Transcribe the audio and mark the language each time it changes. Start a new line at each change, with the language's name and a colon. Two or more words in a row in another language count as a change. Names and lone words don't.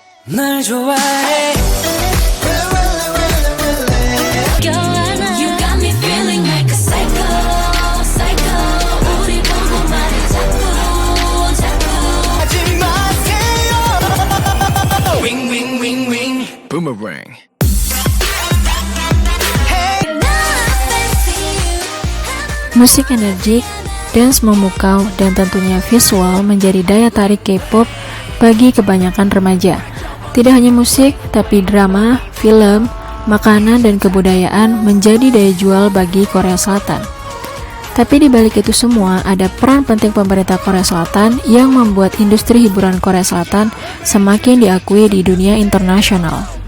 Korean: 널 좋아해.
English: You got me feeling like a psycho, psycho.
Korean: 우리 궁금하니 자꾸. 하지 마세요.
English: Ring ring ring ring. Boomerang.
Indonesian: Musik energik, dance memukau, dan tentunya visual menjadi daya tarik K-pop bagi kebanyakan remaja. Tidak hanya musik, tapi drama, film, makanan, dan kebudayaan menjadi daya jual bagi Korea Selatan. Tapi di balik itu semua, ada peran penting pemerintah Korea Selatan yang membuat industri hiburan Korea Selatan semakin diakui di dunia internasional.